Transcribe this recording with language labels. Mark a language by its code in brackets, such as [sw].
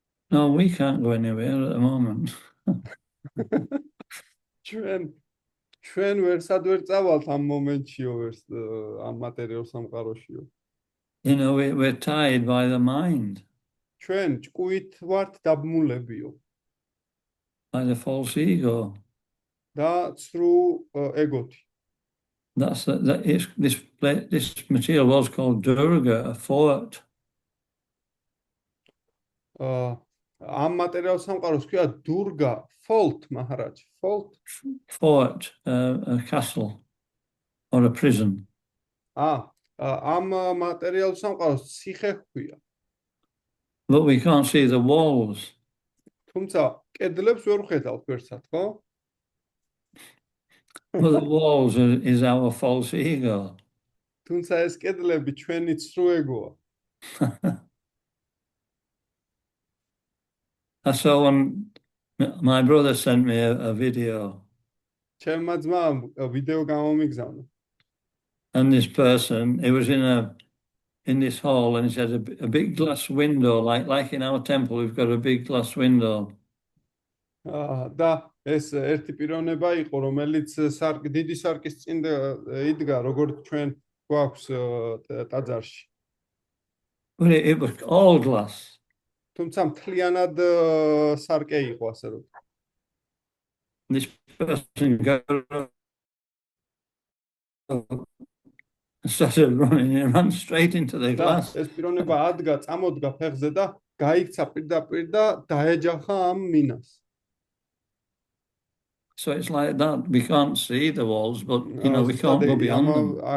[en] No, we can't go anywhere at the moment. [ka] ჩვენ ვერსად ვერ წავალთ ამ მომენტშიო, ვერს ამ მატერიალურ სამყაროშიო. [en] You know, we're tied by the mind, [ka] ჩვენ ჭკუით ვართ დაბმულებიო [en] by the false ego. [ka] და ცრუ ეგოთი. [en] This material was called Durga, a fort. [ka] ამ მატერიალურ სამყაროს ქვია დურგა, [en] fault, Maharaj, fault. Fort, a castle or a prison. [ka] ამ მატერიალურ სამყაროს ციხე ქვია. [en] But we can't see the walls. [ka] თუმცა კედლებს ვერ ვხედავთ ვერსად, ხო? [en] Well, the walls is our false ego. [ka] თუმცა ეს კედლები ჩვენი ცრუ ეგოა. [en] So when my brother sent me a video, [ka] ჩემმა ძმამ ვიდეო გამომიგზავნა. [en] and this person, he was in this hall, and he had a big glass window, like in our temple, we've got a big glass window. [ka] და ეს ერთი პიროვნება იყო, რომელიც დიდი სარკის წინ იდგა, როგორც ჩვენ გვაქვს ტაძარში. [en] But it was all glass. [ka] თუმცა მთლიანად სარკე იყო, ასე რომ. [en] This person started running and ran straight into the glass. [ka] ეს პიროვნება ადგა, წამოდგა ფეხზე და გაიქცა პირდაპირ და დაეჯახა ამ მინას. [en] So it's like that. We can't see the walls, but we can't go beyond them.